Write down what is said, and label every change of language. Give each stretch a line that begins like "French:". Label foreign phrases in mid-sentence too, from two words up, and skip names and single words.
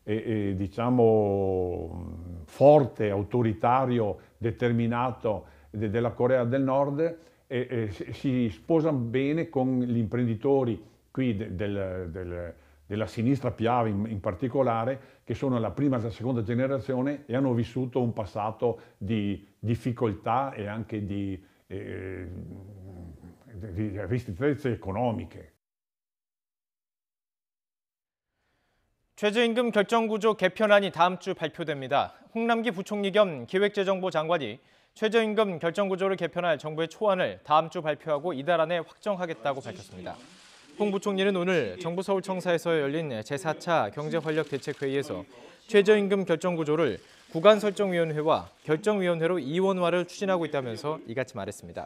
Italian: diciamo forte, autoritario, determinato della Corea del Nord si sposa bene con gli imprenditori qui della sinistra Piave in particolare, che sono la prima e la seconda generazione e hanno vissuto un passato di difficoltà e anche di ristrettezze economiche.
Korean: 최저임금 결정구조 개편안이 다음 주 발표됩니다. 홍남기 부총리 겸 기획재정부 장관이 최저임금 결정구조를 개편할 정부의 초안을 다음 주 발표하고 이달 안에 확정하겠다고 밝혔습니다. 홍 부총리는 오늘 정부 서울청사에서 열린 제4차 경제활력대책회의에서 최저임금 결정구조를 구간설정위원회와 결정위원회로 이원화를 추진하고 있다면서 이같이 말했습니다.